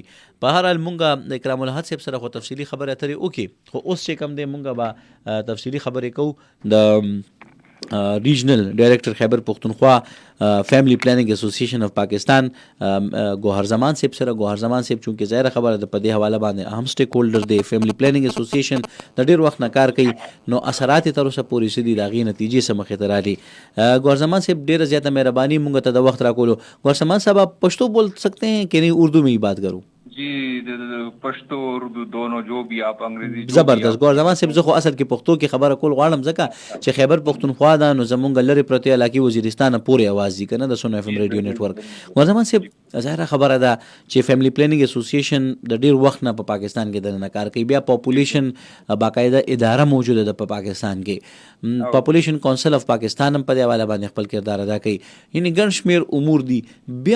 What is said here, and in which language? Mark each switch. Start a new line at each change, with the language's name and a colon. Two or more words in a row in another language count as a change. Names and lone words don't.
Pashto: په هر حال مونږ د اکرام الحد صاحب سره خو تفصیلي خبرې اترې وکړي، خو اوس چې کوم دی مونږ به تفصیلي خبرې کوو د
English: regional director
Pashto: خیبر پختونخوا فیملی پلاننګ اسوسییشن اف پاکستان ګوهر زمان صاحب سره. ګوهر زمان صاحب چونکې ظاهره خبره ده په دې حواله باندې اهم سټیک هولډر دی، فیملی پلاننګ اسوسییشن د ډېر وخت نه کار کوي، نو اثرات یې تر اوسه پورې څه دي د هغې نتیجې څه مخې ته رالي. ګوهر زمان صاحب ډېره زیاته مهرباني مونږ ته د وخت راکولو.
Urdu: ګوهر زمان صاحب آپ پشتو بول سکتے ہیں کہ نہیں اردو میں ہی بات کروں؟ جی پښتو اردو دونوں جو بھی آپ انګریزي زبردست.
Pashto: ګوهر زمان صاحب زه خو اصل کې پښتو کې خبره کول غواړم ځکه چې خیبر پښتونخوا ده نو زمونږ لرې پرتې علاقې وزیرستان پورې اواز دي که نه د سونو اف ام ریډیو نیټورک. ګوهر زمان صاحب ظاهره خبره ده چې فیملی پلاننګ اسوسییشن د ډېر وخت نه په پاکستان کې دننه کار کوي، بیا پاپولیشن باقاعده اداره موجوده ده په پاکستان کې، پاپولیشن کونسل اف پاکستان هم په دې حواله باندې خپل کردار ادا کوي، یعنې ګڼ شمېر امور دي.